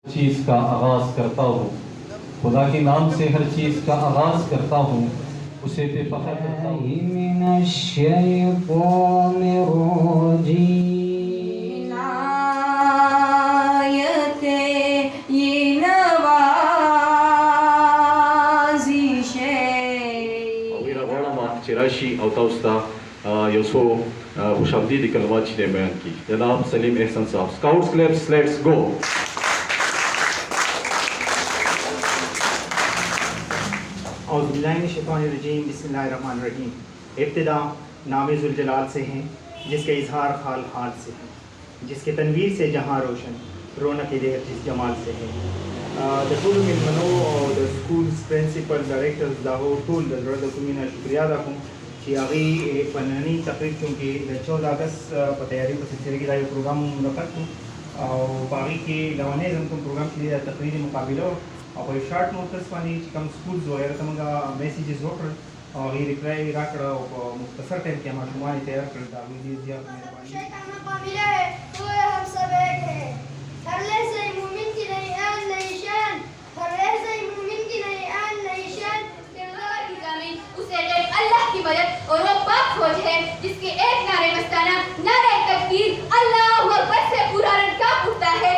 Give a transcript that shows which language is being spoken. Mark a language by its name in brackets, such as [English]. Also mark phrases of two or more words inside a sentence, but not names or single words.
[Urdu] چیز کا آغاز کرتا ہوں، خدا کے نام سے ہر چیز کا آغاز کرتا ہوں، اسے بے فخر کرتا ہوں۔ [Arabic] من الشیطان الرجیم [Urdu] عنایت یہ نوازش [Pashto] ویره غواړم چې راشي او تاسو ته یو څو خوشامدید کلمات چې دی بیان کړي. [English] جناب سلیم احسان صاحب، scouts clubs let's go. [Arabic] اعوذ باللہ من الشیطان الرجیم، بسم اللہ الرحمن الرحیم. [Urdu] ابتدا نام ذوالجلال سے ہیں، جس کے اظہار خال خال سے ہے، جس کے تنویر سے جہاں روشن، رونق دیر جس جمال سے ہے. [Pashto] د ټولو مېلمنو او د سکول پرنسپل ډایرکټرز لاهور ټول د زړه د کومې نه شکریا ادا کوم چې هغوی په نننۍ تقریب چونکې د 14 اګست په تیاري په سلسله کې دا یو پروګرام منعقد کړو او په هغې کې لومړنی زموږ کوم پروګرام چې دی د تقریري مقابله وه او په [English] short notice [Pashto] باندې چې کوم سکولز وو هغه ته موږ میسیجز وکړل او هغې ریپلای راکړه او په مختصر ټایم کې ماشومان یې تیار کړل. د هغوی ډېر زیات مهرباني. [Urdu] مقابلہ ہے تو ہم سب ایک ہیں، ہر لحظہ مومن کی نئی آن نئی شان، ہر لحظہ مومن کی نئی آن نئی شان. اسے غیر اللہ کی مدد اور وہ پاک فوج ہے جس کے ایک نعرے مستانہ نعرہ تکبیر [Arabic] اللہ اکبر [Urdu] سے پورا رن کانپ اٹھتا ہے.